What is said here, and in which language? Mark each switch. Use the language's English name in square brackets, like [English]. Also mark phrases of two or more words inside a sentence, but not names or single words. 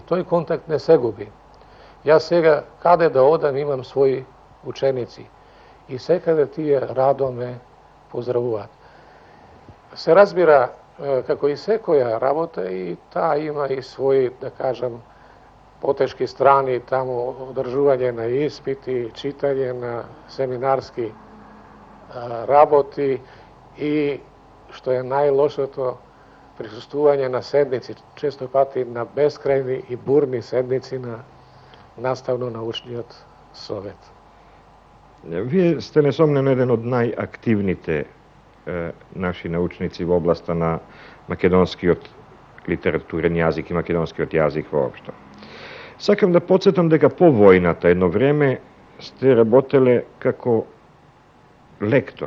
[Macedonian] Тој контакт не се губи. Јас сега, каде да одам, имам своји ученици и секаде тие радо ме поздравуваат. Се разбира, како и секоја работа, и таа има и своји, да кажам, poteški strani tamo održuvanje na ispiti, čitanje na seminarski raboti i što je najloše to prisustvovanje na sednici, često pati na beskrajni i burni sednici na nastavno-naučni sovet. Вие сте несомнено еден од најактивните наши научници во областа на македонскиот литературен јазик и македонскиот јазик воопшто. Сакам да подсетам дека по војната едно време сте работеле како лектор.